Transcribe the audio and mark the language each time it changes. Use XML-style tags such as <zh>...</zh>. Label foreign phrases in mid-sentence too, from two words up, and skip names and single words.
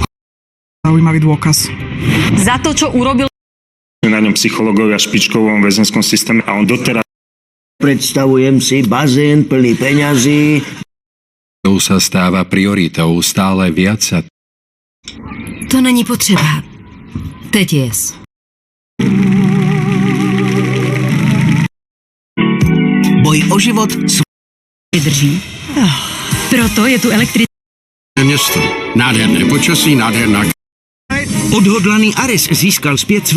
<sk>Zaujímavý dôkaz. za to, čo urobil. Na ňom psychológovia v špičkovom väzenskom systéme a on doteraz... Predstavujem si bazén plný peňazí. To sa stáva prioritou stále viac sa...</sk> <cs>To není potřeba. Teď jest. Boj o život Vydrží. Proto je tu město. Nádherné počasí, nádherná... Odhodlaný Ares získal zpět své</cs>